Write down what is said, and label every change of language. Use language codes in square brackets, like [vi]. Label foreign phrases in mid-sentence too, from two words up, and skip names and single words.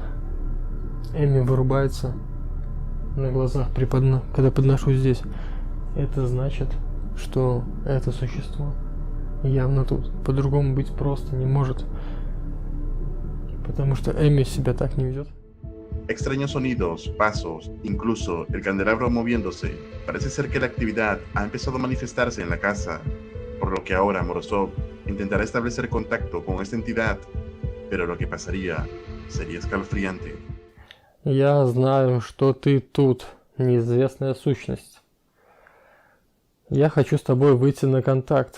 [ru] Эми вырубается на глазах, когда подношу здесь. Это значит, что это существо явно тут. По-другому быть просто не может. Потому что Эми себя так не ведет. [es] Extraños sonidos, pasos, incluso el candelabro moviéndose. Parece ser que la actividad ha empezado a manifestarse en la casa, por lo que ahora Morozov intentará establecer contacto con esta entidad, pero lo que pasaría sería escalofriante. [ru] Я знаю, что ты тут, неизвестная сущность. Я хочу с тобой выйти на контакт.